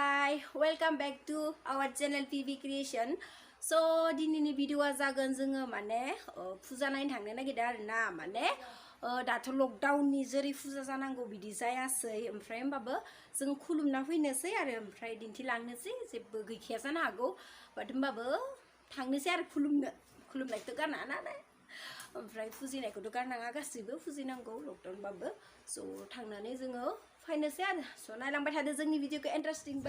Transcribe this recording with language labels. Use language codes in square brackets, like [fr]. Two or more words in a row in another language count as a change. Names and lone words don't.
[en] Hi, welcome back to our channel PV Creation. [brx] So dinini video जागोन जोङो माने फुजा नायनो थांनो नागिरदों आरोना माने दाथ' लकडाउन नि जेरै फुजा जानांगौ बिदि जायासै ओमफ्राय होमबाबो जों खुलुमना फैनोसै आरो ओमफ्राय दिन्थिलांनोसै जेबो गैखाया जानो हागौ बाट होमबाबो थांनोसै आरो खुलुमनायखौ गारनाङा नालाय ओमफ्राय फुजिनायखौथ' गारनाङा गासिबो फुजिनांगौ लकडाउन बाबो स' थांनानै जोङो फायनोसै आरो स' नायलांबाय थादो जोंनि भिडिअखौ इन्टारेस्टिं बा